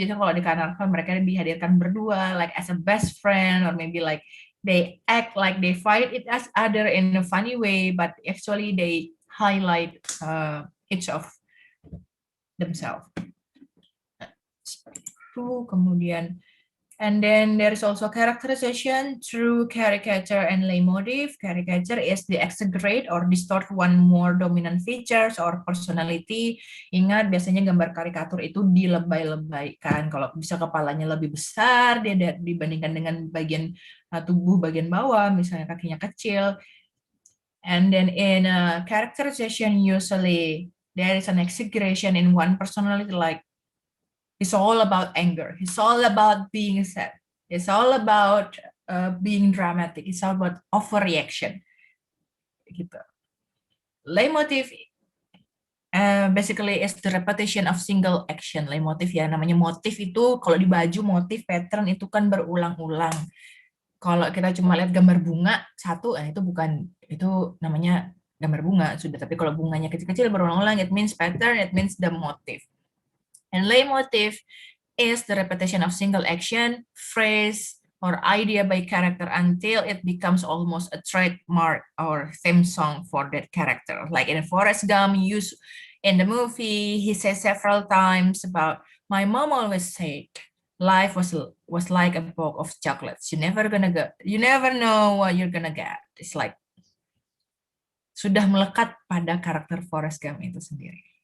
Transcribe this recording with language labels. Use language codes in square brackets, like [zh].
[en] Biasanya kalau di karnaval mereka dihadirkan berdua, like as a best friend, or maybe like they act like they fight it as other in a funny way, but actually they highlight each of themselves. Kemudian And then there is also characterization through caricature and leitmotif. Caricature is the exaggerate or distort one more dominant features or personality. [id] Ingat, biasanya gambar karikatur itu dilebay-lebaykan. Kalau bisa kepalanya lebih besar dia dibandingkan dengan bagian tubuh bagian bawah, misalnya kakinya kecil. [en] And then in a characterization, usually there is an exaggeration in one personality, like it's all about anger. It's all about being sad. It's all about being dramatic. It's all about overreaction. Gitu. Leitmotif basically is the repetition of single action. [id] Leitmotif ya, namanya motif itu kalau di baju motif pattern itu kan berulang-ulang. Kalau kita cuma lihat gambar bunga satu, itu bukan, itu namanya gambar bunga sudah. [en] Tapi kalau bunganya kecil-kecil berulang-ulang, it means pattern, it means the motive. And leitmotif is the repetition of single action, phrase, or idea by character until it becomes almost a trademark or theme song for that character. Like in Forrest Gump, in the movie, he says several times about, my mom always said, life was like a box of chocolates. You never know what you're gonna get. [id] It's like sudah melekat pada karakter Forrest Gump itu sendiri.